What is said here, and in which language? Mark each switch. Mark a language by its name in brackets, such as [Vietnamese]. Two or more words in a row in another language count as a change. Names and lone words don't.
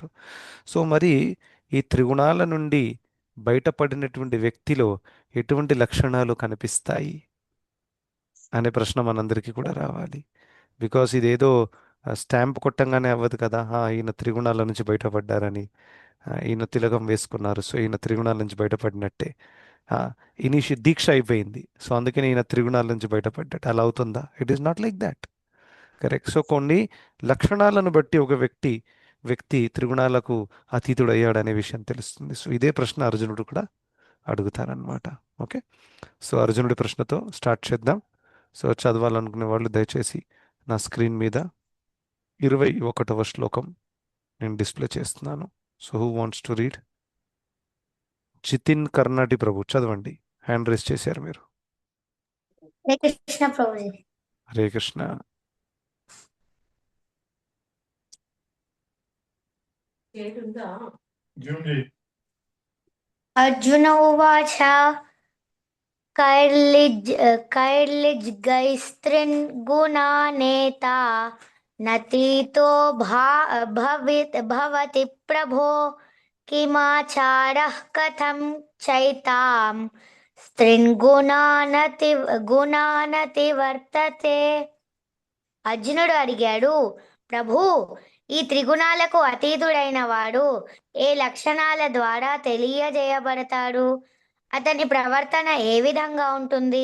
[Telugu] సో మరి ఈ త్రిగుణాల నుండి బయటపడినటువంటి వ్యక్తిలో ఎటువంటి లక్షణాలు కనిపిస్తాయి అనే ప్రశ్న మనందరికీ కూడా రావాలి. బికాస్ ఇదేదో స్టాంప్ కొట్టంగానే అవ్వదు కదా. ఈయన త్రిగుణాల నుంచి బయటపడ్డారని, ఈయన తిలకం వేసుకున్నారు, సో ఈయన త్రిగుణాల నుంచి బయటపడినట్టే. దీక్ష అయిపోయింది, సో అందుకని ఈయన త్రిగుణాల నుంచి బయటపడ్డట్టు అలా అవుతుందా? [English] It is not like that. [Telugu] కరెక్ట్. సో కొన్ని లక్షణాలను బట్టి ఒక వ్యక్తి త్రిగుణాలకు అతీతుడు అయ్యాడనే విషయం తెలుస్తుంది. సో ఇదే ప్రశ్న అర్జునుడు కూడా అడుగుతారనమాట. ఓకే, సో అర్జునుడి ప్రశ్నతో స్టార్ట్ చేద్దాం. సో చదవాలనుకునే వాళ్ళు దయచేసి నా స్క్రీన్ మీద 21వ శ్లోకం నేను డిస్ప్లే చేస్తున్నాను. [English] So who wants to read? [Telugu] జితిన్ కర్ణాటి ప్రభు చదవండి. [English] hand raise [Telugu] చేశారు మీరు. హరే కృష్ణ ప్రభుజీ. హరే కృష్ణ. [Sanskrit] అర్జున ఉవాచ कैर्लिज्गैस्त्रिन् गुणानेता नतीतो भवति प्रभो किमाचारः कथं चैतां स्त्रीन् గుణానతి [Telugu] అర్జునుడు అడిగాడు, ప్రభు, ఈ త్రిగుణాలకు అతీతుడైన వాడు ఏ లక్షణాల ద్వారా తెలియజేయబడతాడు? అతని ప్రవర్తన ఏ విధంగా ఉంటుంది?